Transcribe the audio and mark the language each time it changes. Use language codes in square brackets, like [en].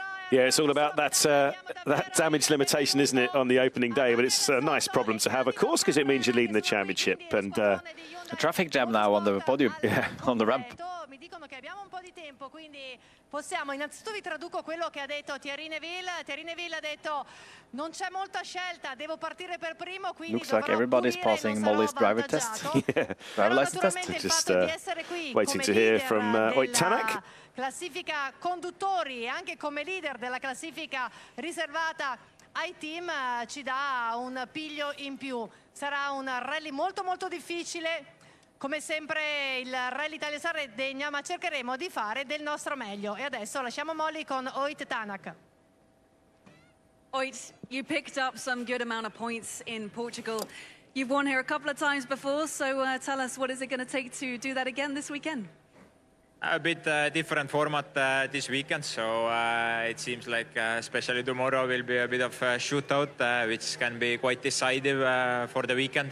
[en] Yeah, it's all about that damage limitation, isn't it, on the opening day? But it's a nice problem to have, of course, because it means you're leading the championship. And a traffic jam now on the podium, on the ramp. [it] Mi dicono che abbiamo un po' di tempo, quindi possiamo, innanzitutto vi traduco quello che ha detto Thierry Neuville. Thierry Neuville ha detto non c'è molta scelta, devo partire per primo, quindi [en] looks like everybody's passing Molly's driver test. Driver license test. Just waiting to hear from Tanak. [it] Classifica conduttori, anche come leader della classifica riservata ai team, ci dà un piglio in più. Sarà un rally molto molto difficile. Come sempre il Rally Italia Sardegna, ma cercheremo di fare del nostro meglio. E adesso lasciamo Molly con Tanak. [en] Oit, you picked up some good amount of points in Portugal. You've won here a couple of times before, so tell us, what is it going to take to do that again this weekend? A bit different format this weekend, so it seems like especially tomorrow will be a bit of a shootout, which can be quite decisive for the weekend.